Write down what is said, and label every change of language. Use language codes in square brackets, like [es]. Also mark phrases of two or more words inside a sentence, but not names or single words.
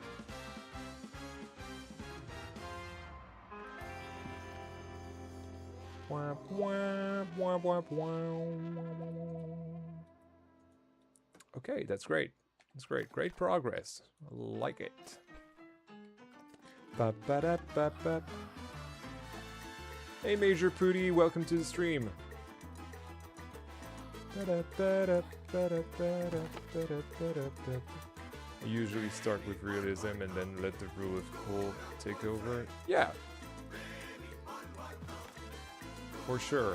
[en] Okay, that's great. That's great. Great progress. I like it. Ba-ba-da-ba-ba. Hey, Major Pooty, welcome to the stream. I usually start with realism and then let the rule of cool take over. Yeah. For sure.